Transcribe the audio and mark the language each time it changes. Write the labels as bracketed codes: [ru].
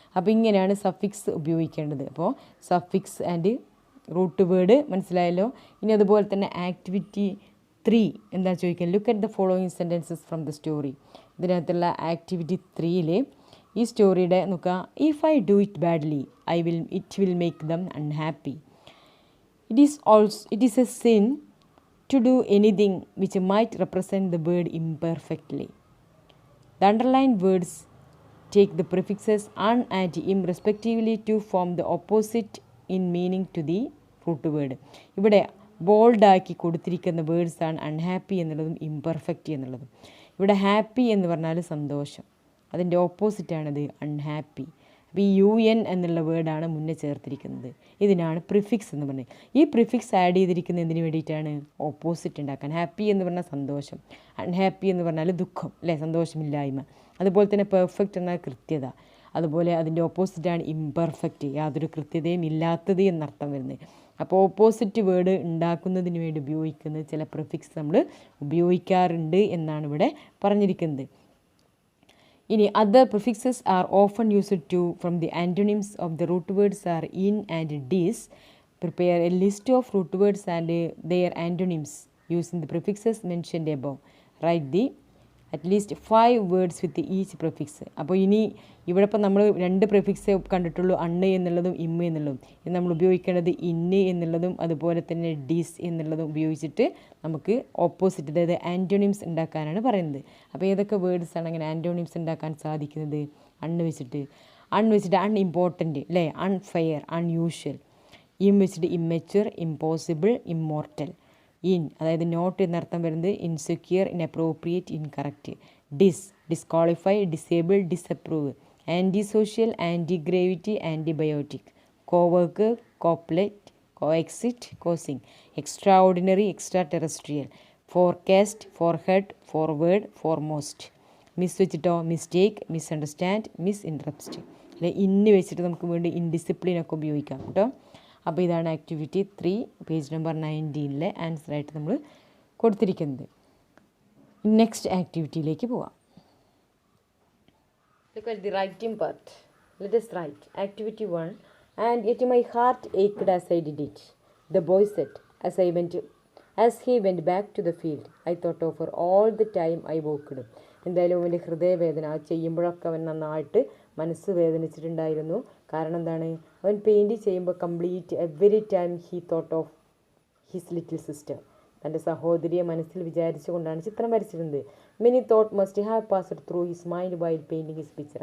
[ml] അപ്പോൾ ഇങ്ങനെയാണ് സഫിക്സ് ഉപയോഗിക്കേണ്ടത്. അപ്പോൾ സഫിക്സ് ആൻഡ് റൂട്ട് വേർഡ് മനസ്സിലായല്ലോ. ഇനി അതുപോലെ തന്നെ ആക്ടിവിറ്റി 3 എന്താ ചോദിക്കാൻ? [en] Look at the following sentences from the story. [ml] ഇതിനകത്തുള്ള ആക്ടിവിറ്റി 3യിൽ ഈ സ്റ്റോറിയുടെ നോക്കുക. [en] If I do it badly it will make them unhappy. It is a sin to do anything which might represent the word imperfectly. The underlined words take the prefixes un and im respectively to form the opposite in meaning to the root word. [ml] ഇവിടെ ബോൾഡാക്കി കൊടുത്തിരിക്കുന്ന വേർഡ്സാണ് unhappy എന്നുള്ളതും imperfect എന്നുള്ളതും. ഇവിടെ happy എന്ന് പറഞ്ഞാൽ സന്തോഷം, അതിൻ്റെ ഓപ്പോസിറ്റാണത് unhappy. അപ്പോൾ ഈ UN എന്നുള്ള വേർഡാണ് മുന്നേ ചേർത്തിരിക്കുന്നത്. ഇതിനാണ് പ്രിഫിക്സ് എന്ന് പറയുന്നത്. ഈ പ്രിഫിക്സ് ആഡ് ചെയ്തിരിക്കുന്നത് എന്തിനു വേണ്ടിയിട്ടാണ്? ഓപ്പോസിറ്റ് ഉണ്ടാക്കാൻ. ഹാപ്പി എന്ന് പറഞ്ഞാൽ സന്തോഷം, അൺഹാപ്പി എന്ന് പറഞ്ഞാൽ ദുഃഖം അല്ലേ, സന്തോഷമില്ലായ്മ. അതുപോലെ തന്നെ പെർഫെക്റ്റ് എന്നാൽ കൃത്യത. അതുപോലെ അതിൻ്റെ ഓപ്പോസിറ്റാണ് ഇംപെർഫെക്റ്റ്, യാതൊരു കൃത്യതയും ഇല്ലാത്തത് എന്നർത്ഥം വരുന്നത്. അപ്പോൾ ഓപ്പോസിറ്റ് വേർഡ് ഉണ്ടാക്കുന്നതിന് വേണ്ടി ഉപയോഗിക്കുന്ന ചില പ്രിഫിക്സ് നമ്മൾ ഉപയോഗിക്കാറുണ്ട് എന്നാണ് ഇവിടെ പറഞ്ഞിരിക്കുന്നത്. ഇനി [en] other prefixes are often used to from the antonyms of the root words are in and dis. Prepare a list of root words and their antonyms using the prefixes mentioned above. Write the at least 5 words with each prefix. [ml] അപ്പോൾ ഇനി ഇവിടെ ഇപ്പോൾ നമ്മൾ 2 prefix കണ്ടിട്ടുള്ളൂ, അണ്ണ് എന്നുള്ളതും ഇമ്മ എന്നുള്ളതും. ഇത് നമ്മൾ ഉപയോഗിക്കേണ്ടത് ഇന്ന് എന്നുള്ളതും അതുപോലെ തന്നെ ഡിസ് എന്നുള്ളതും ഉപയോഗിച്ചിട്ട് നമുക്ക് ഓപ്പോസിറ്റ്, അതായത് ആൻറ്റോണിംസ് ഉണ്ടാക്കാനാണ് പറയുന്നത്. അപ്പോൾ ഏതൊക്കെ വേർഡ്സാണ് അങ്ങനെ ആൻറ്റോണിംസ് ഉണ്ടാക്കാൻ സാധിക്കുന്നത്? അണ്ണ് വെച്ചിട്ട് അൺഇമ്പോർട്ടൻറ്റ് അല്ലേ, അൺഫെയർ, അൺയൂഷ്വൽ. [en] Im വെച്ചിട്ട് immature, impossible, immortal. In അതായത് not [ml] എന്നർത്ഥം വരുന്നത് [en] Insecure, inappropriate, incorrect. Disqualify, disable, disapprove. Anti social, anti gravity, antibiotic. Cowork, copilot, coexist, cosign. Extra ordinary, extra terrestrial. Forecast, forehead, forward, foremost. Mis [ml] വെച്ചിട്ടോ [en] Mistake, misunderstand, mis interrupt. [ml] അല്ലെ ഇന്ന് വെച്ചിട്ട് നമുക്ക് വേണ്ടി ഇൻഡിസിപ്ലിനൊക്കെ ഉപയോഗിക്കാം കേട്ടോ. അപ്പോൾ ഇതാണ് ആക്ടിവിറ്റി 3 പേജ് നമ്പർ 19 ആൻസറായിട്ട് നമ്മൾ കൊടുത്തിരിക്കുന്നത്. നെക്സ്റ്റ് ആക്ടിവിറ്റിയിലേക്ക് പോവാം. [en] Look at the writing part. Let us write. Activity 1. And yet my heart ached as I did it. The boy said, as he went back to the field. I thought over all the time I walked. [ml] എന്തായാലും അവൻ്റെ ഹൃദയവേദന ചെയ്യുമ്പോഴൊക്കെ അവൻ നന്നായിട്ട് മനസ്സ് വേദനിച്ചിട്ടുണ്ടായിരുന്നു. കാരണം എന്താണ്? അവൻ paint ചെയ്യുമ്പോൾ [en] Complete every time he thought of his little sister. [ml] തൻ്റെ സഹോദരിയെ മനസ്സിൽ വിചാരിച്ചുകൊണ്ടാണ് ചിത്രം വരച്ചിരുന്നത്. [en] Many thought must have passed through his mind while painting his picture.